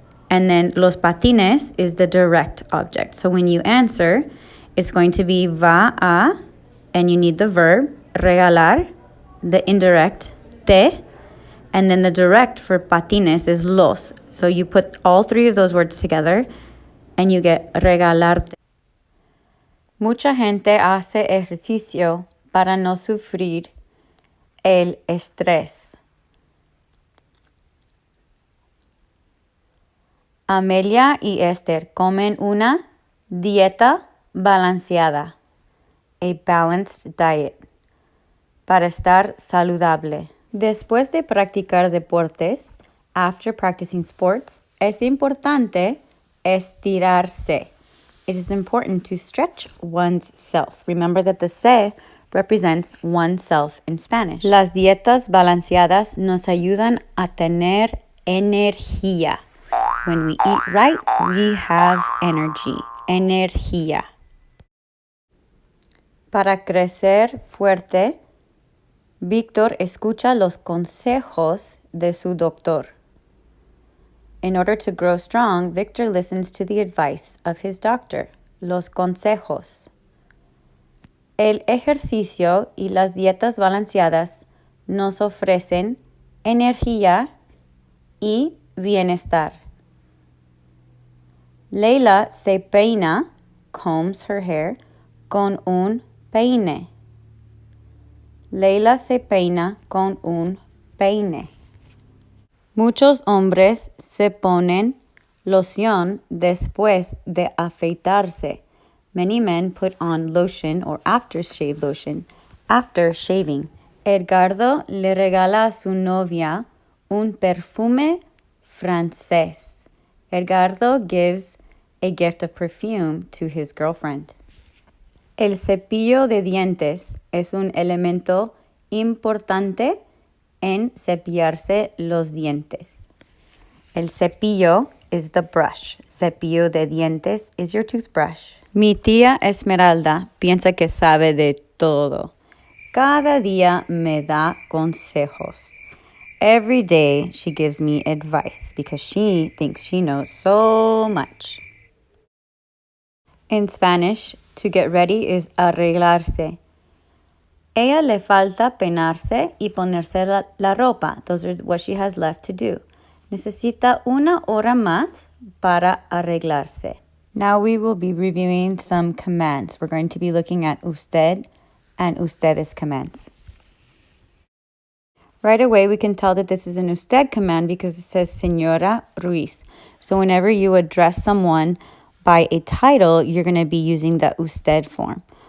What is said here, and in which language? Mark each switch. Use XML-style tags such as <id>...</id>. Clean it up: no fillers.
<en>And then los patines is the direct object. So when you answer, it's going to be va a, and you need the verb, regalar, the indirect, te, and then the direct for patines is los. So you put all three of those words together, and you get regalarte.</en> <es>Mucha gente hace ejercicio para no sufrir el estrés. Amelia y Esther comen una dieta balanceada,</es> <en>a balanced diet,</en> <es>para estar saludable. Después de practicar deportes,</es> <en>after practicing sports,</en> <es>es importante estirarse.</es> <en>It is important to stretch one's self. Remember that the se represents oneself in Spanish.</en> <es>Las dietas balanceadas nos ayudan a tener energía.</es> <en>When we eat right, we have energy.</en> <es>Energía. Para crecer fuerte, Víctor escucha los consejos de su doctor.</es> <en>In order to grow strong, Victor listens to the advice of his doctor.</en> <es>Los consejos. El ejercicio y las dietas balanceadas nos ofrecen energía y bienestar. Leila se peina,</es> <en>combs her hair,</en> <es>con un peine. Leila se peina con un peine. Muchos hombres se ponen loción después de afeitarse.</es> <en>Many men put on lotion or aftershave lotion after shaving.</en> <es>Edgardo le regala a su novia un perfume francés.</es> <en>Edgardo gives a gift of perfume to his girlfriend.</en> <es>El cepillo de dientes es un elemento importante en cepillarse los dientes.</es> <en>El cepillo is the brush. Cepillo de dientes is your toothbrush.</en> <es>Mi tía Esmeralda piensa que sabe de todo. Cada día me da consejos.</es> <en>Every day she gives me advice because she thinks she knows so much. In Spanish, to get ready is arreglarse.</en> <es>Ella le falta peinarse y ponerse la ropa.</es> <en>Those are what she has left to do.</en> <es>Necesita una hora más para arreglarse.</es> <en>Now we will be reviewing some commands. We're going to be looking at usted and ustedes commands. Right away, we can tell that this is an usted command because it says Señora Ruiz. So whenever you address someone by a title, you're going to be using the usted form.</en>